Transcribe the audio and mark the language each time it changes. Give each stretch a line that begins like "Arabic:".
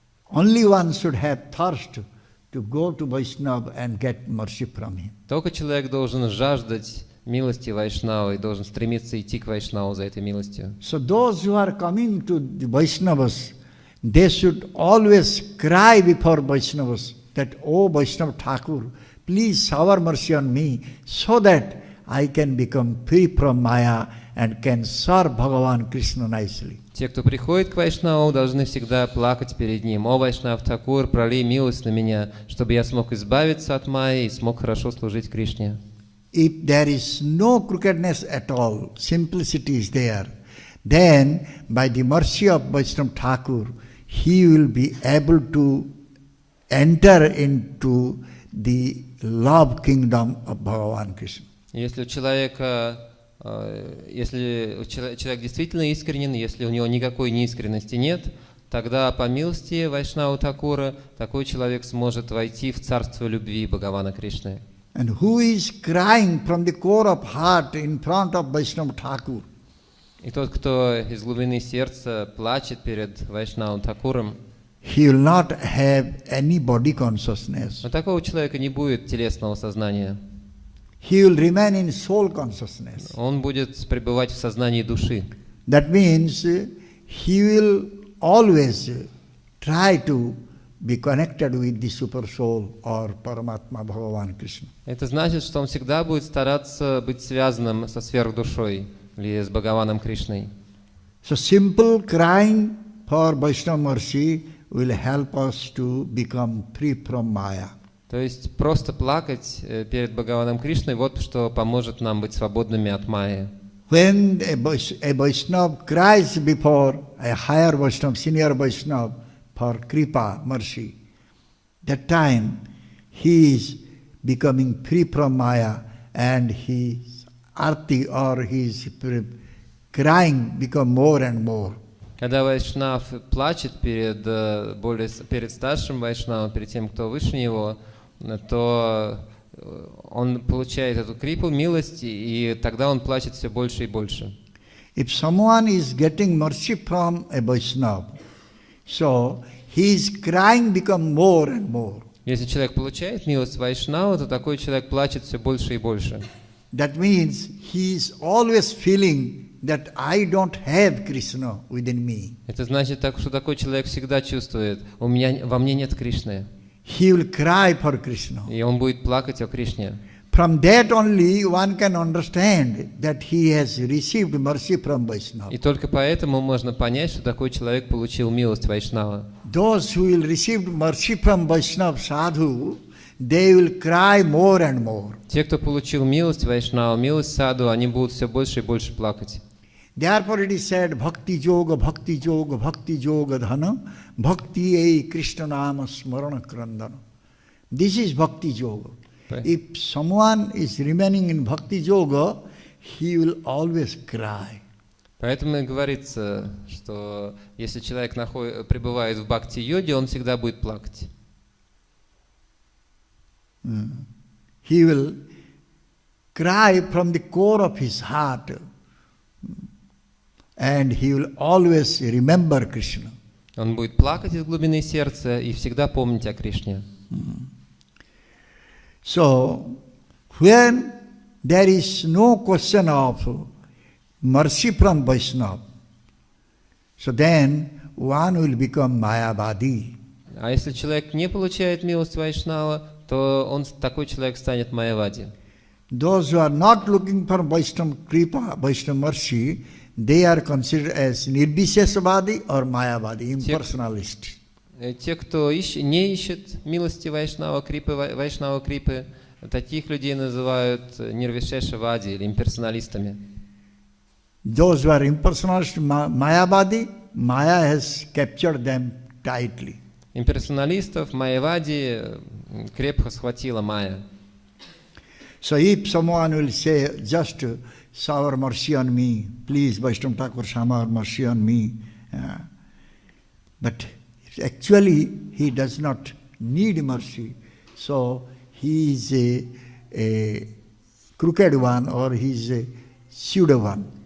English: Only one should have thirst to go to Vaishnava and get mercy from him.
Russian: Только человек должен жаждать милости Вайшнава и должен стремиться идти к Вайшнаву за этой милостью.
English: So those who are coming to the Vaishnavas, they should always cry before Vaishnavas that, "Oh Vaishnava Thakur, please shower mercy on me so that I can become free from Maya and can serve Bhagavan Krishna nicely."
Russian: Те, кто приходит к Вайшнаву, должны всегда плакать перед ним. «О, Вайшнав Такур, пролей милость на меня, чтобы я смог избавиться от Майи и смог хорошо служить Кришне».
English: If there is no crookedness at all, simplicity is there, then by the mercy of Vaishnava Thakur, he will be able to enter into the love kingdom of Bhagavan Krishna.
Russian: Если человек действительно искренен, если у него никакой неискренности нет, тогда по милости Вайшнава Такура такой человек сможет войти в царство любви Бхагавана Кришны.
English: And who is crying from the core of heart in front of Vaishnava Thakur?
Russian: И тот, кто из глубины сердца плачет перед Вайшнавом Такуром,
English: he will not have any body consciousness.
Russian: у такого человека не будет телесного сознания.
English: He will remain in soul consciousness.
Russian: Он будет пребывать в сознании души.
English: That means he will always try to be connected with the super soul or Paramatma Bhagavan Krishna.
Russian: Это значит, что он всегда будет стараться быть связанным со сверхдушой или с Бхагаваном Кришной.
English: So simple crying for Vaishnava mercy will help us to become free from Maya.
Russian: То есть просто плакать перед Бхагаваном Кришной, вот что поможет нам быть свободными от Майи.
English: When a Vaishnava cries before a higher Vaishnava, senior Vaishnava, for kripa, mercy, that time he is becoming free from Maya and his arti or his crying become more and more.
Russian: Когда Вайшнав плачет перед старшим Вайшнавом, перед тем, кто выше него, то он получает эту крипу, милость, и тогда он плачет все больше и больше.
English: If someone is getting mercy from a Vaishnava, so his crying become more and more.
Russian: Если человек получает милость Вайшнава, то такой человек плачет все больше и больше.
English: That means he is always feeling that I don't have Krishna within me.
Russian: Это значит, что такой человек всегда чувствует, во мне нет Кришны.
English: He will cry for Krishna.
Russian: И он будет плакать о Кришне.
English: From that only one can understand that he has received mercy from Vaishnava.
Russian: И только поэтому можно понять, что такой человек получил милость Вайшнава.
English: Those who will receive mercy from Vaishnava sadhu, they will cry more and more.
Russian: Те, кто получил милость Вайшнава, милость саду, они будут все больше и больше плакать.
English: Therefore it is said, bhakti yoga, bhakti yoga, bhakti yoga dhana,
Bangla: bhakti ei Krishna nama smarana krandana.
English: This is bhakti yoga. If someone is remaining in bhakti yoga, he will always cry.
Russian: Поэтому и говорится, что если человек пребывает в бхакти-йоге, он всегда будет плакать.
English: He will cry from the core of his heart, and he will always remember Krishna.
Russian: Он будет плакать из глубины сердца и всегда помнить о Кришне.
English: So, when there is no question of mercy from Vaishnava, so then one will become Mayavadi.
Russian: А если человек не получает милость Вайшнава, то такой человек станет Майявади.
English: Those who are not looking for Vaishnava Kripa, Vaishnava mercy, they are considered as Nirbishesavadi or Mayavadi, impersonalist.
Russian: Те, кто не ищет милости Вайшнава Крипы, таких людей называют Нирвишешавади или имперсоналистами.
English: Those who are impersonalist, Mayavadi, Maya has captured them tightly.
Russian: Имперсоналистов Майявади крепко схватила Майя.
English: So if someone will say, just shower mercy on me, please Vaishnava Thakur shower mercy on me, But actually he does not need mercy. So he is a crooked one, or he is a pseudo one.